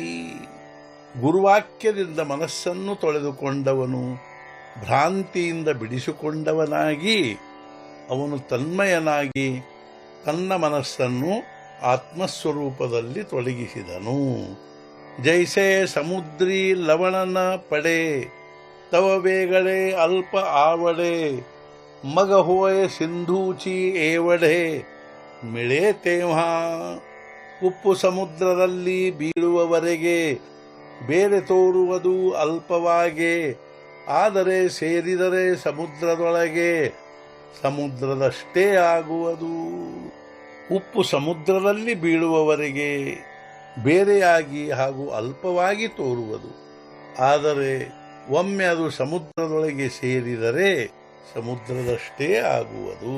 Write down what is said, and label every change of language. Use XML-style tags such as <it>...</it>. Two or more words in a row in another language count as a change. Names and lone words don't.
<kn>ಗುರುವಾಕ್ಯದಿಂದ ಮನಸ್ಸನ್ನು ತೊಳೆದುಕೊಂಡವನು ಭ್ರಾಂತಿಯಿಂದ ಬಿಡಿಸಿಕೊಂಡವನಾಗಿ ಅವನು ತನ್ಮಯನಾಗಿ ತನ್ನ ಮನಸ್ಸನ್ನು ಆತ್ಮಸ್ವರೂಪದಲ್ಲಿ ತೊಡಗಿಸಿದನು.</kn> <mr>जैसे समुद्री लवणन पडे तव वेगळे अल्प आवडे. मग होय सिंधूची एवढे मिळे तेव्हा</mr> <kn>ಉಪ್ಪು ಸಮುದ್ರದಲ್ಲಿ ಬೀಳುವವರೆಗೆ ಬೇರೆ ತೋರುವುದು ಅಲ್ಪವಾಗೆ, ಆದರೆ ಸೇರಿದರೆ ಸಮುದ್ರದೊಳಗೆ ಸಮುದ್ರದಷ್ಟೇ ಆಗುವುದು. ಉಪ್ಪು ಸಮುದ್ರದಲ್ಲಿ ಬೀಳುವವರೆಗೆ ಬೇರೆಯಾಗಿ ಹಾಗೂ ಅಲ್ಪವಾಗಿ ತೋರುವುದು, ಆದರೆ ಒಮ್ಮೆ ಅದು ಸಮುದ್ರದೊಳಗೆ ಸೇರಿದರೆ ಸಮುದ್ರದಷ್ಟೇ ಆಗುವುದು.</kn>